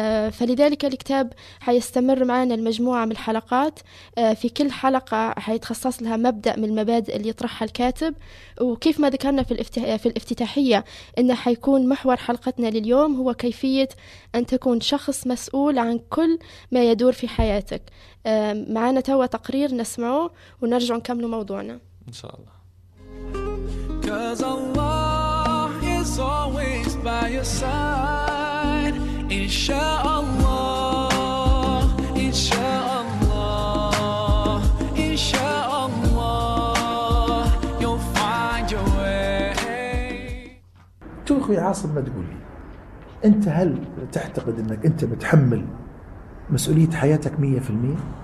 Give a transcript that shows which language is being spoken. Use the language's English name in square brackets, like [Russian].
[Arabic] فلذلك الكتاب حيستمر معنا المجموعة من الحلقات، في كل حلقة حيتخصص لها مبدأ من المبادئ اللي يطرحها الكاتب، وكيف ما ذكرنا في الافتتاحية إنه حيكون محور حلقتنا لليوم هو كيفية أن تكون شخص مسؤول عن كل ما يدور في حياتك. معنا توا تقرير نسمعه ونرجع نكمل موضوعنا إن شاء الله. [English] 'Cause Allah is always by your side. [Arabic] إن شاء الله إن شاء الله إن شاء الله [English] you'll find your way. [Arabic] شو أخوي عاصم ما تقولي أنت، هل تعتقد أنك أنت متحمل مسؤولية حياتك 100%؟